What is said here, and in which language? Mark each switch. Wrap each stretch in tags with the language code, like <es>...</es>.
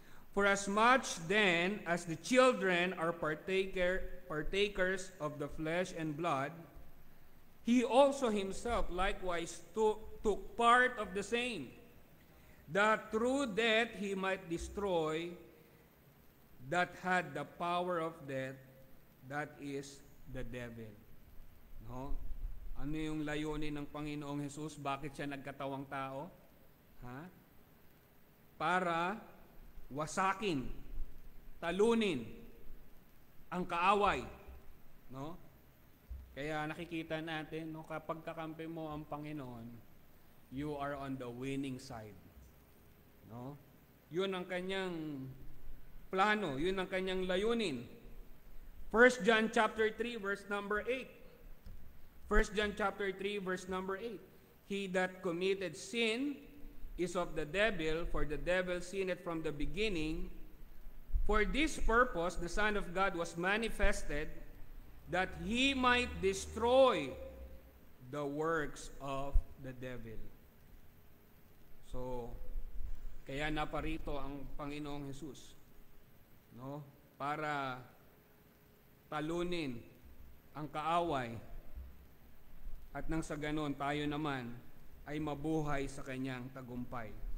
<en>For as much then as the children are partakers of the flesh and blood, He also Himself likewise took part of the same, that through death He might destroy that had the power of death, that is the devil.</en> <tl>No? Ano yung layunin ng Panginoong Hesus? Bakit siya nagkatawang tao? Para wasakin, talunin ang kaaway. No? Kaya nakikita natin, no, kapag kakampi mo ang Panginoon,</tl> <en>you are on the winning side.</en> <tl>No? Yun ang kanyang plano, yun ang kanyang layunin.</tl> <en>1 John chapter 3 verse number 8. 1 John chapter 3 verse number 8. He that committed sin is of the devil, for the devil sinned from the beginning. For this purpose the Son of God was manifested, that He might destroy the works of the devil.</en> <tl>So, kaya naparito ang Panginoong Hesus, no? Para talunin ang kaaway, at nang sa ganon tayo naman ay mabuhay sa kanyang tagumpay.</tl>